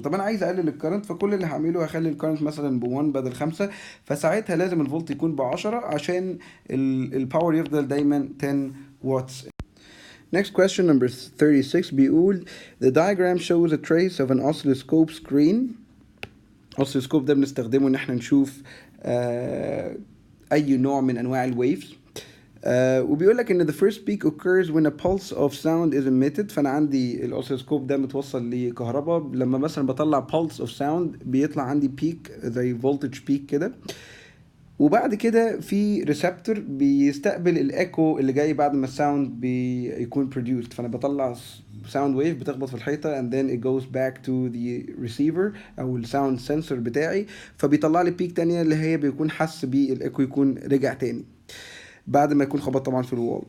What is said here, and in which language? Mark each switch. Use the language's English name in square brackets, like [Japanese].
[Arabic] طب انا عايز اقلل الكرنت، فكل اللي هعمله هخلي الكرنت مثلا ب 1 بدل 5، فساعتها لازم الفولت يكون ب 10 عشان الباور يفضل دايما 10 واتس. [English] Next question number 36 [Arabic] بيقول [English] the diagram shows a trace of an oscilloscope screen. [Arabic] oscilloscope ده بنستخدمه ان احنا نشوف اي نوع من انواع الويفز. وبيقول لك ان [English] the first peak occurs when a pulse of sound is emitted. [Arabic] فانا عندي الاوسيلوسكوب ده متوصل لكهرباء، لما مثلا بطلع [English] pulse of sound [Arabic] بيطلع عندي بيك زي voltage بيك كده، وبعد كده في ريسبتور بيستقبل الايكو اللي جاي بعد ما الساوند بيكون produced. فانا بطلع ساوند ويف بتخبط في الحيطه [English] and then it goes back to the receiver [Arabic] او الساوند سنسور بتاعي، فبيطلع لي بيك تانية اللي هي بيكون حس بيه الايكو يكون رجع تاني بعد ما يكون خبط طبعا في الوال.